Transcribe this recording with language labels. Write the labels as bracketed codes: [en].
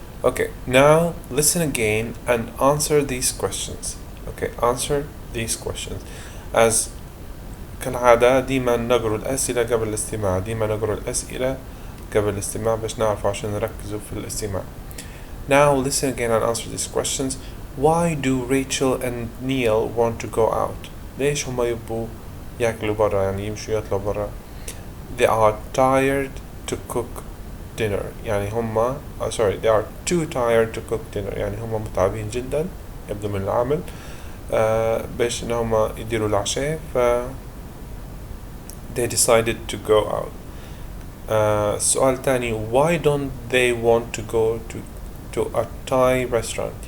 [en] Okay, now listen again and answer these questions. Okay, answer these questions. [ar] As كالعادة ديما نقرأ الأسئلة قبل الاستماع، ديما نقرأ الأسئلة قبل الاستماع باش نعرف عشان نركزوا في الاستماع. [en] Now listen again and answer these questions. Why do Rachel and Neil want to go out? [ar] ليش هما يبوا ياكلوا برا، يعني يمشوا يطلعوا برا؟ [en] They are tired to cook dinner. [ar] يعني هما [en] they are too tired to cook dinner. [ar] يعني هما متعبين جدا يبدو من العمل باش ان هما يديروا العشاء، ف [en] they decided to go out. [ar] السؤال الثاني, [en] why don't they want to go to a Thai restaurant?